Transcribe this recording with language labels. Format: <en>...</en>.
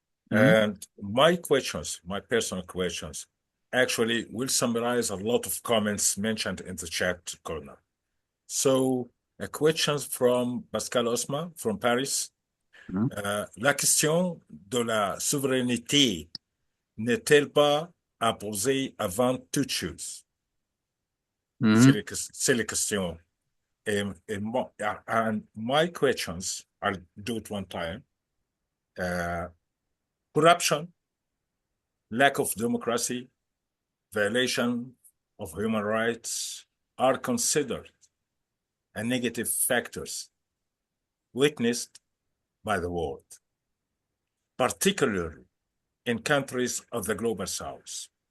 <en>And my questions, my personal questions, actually will summarize a lot of comments mentioned in the chat corner. So, a question from Pascal Osman from Paris.</en> <fr>La question de la souveraineté n'est-elle pas à poser avant toute chose? C'est la question.</fr> <en>And my questions, I'll do it one time. Corruption, lack of democracy, violation of human rights are considered as negative factors witnessed by the world, particularly in countries of the global south.</en>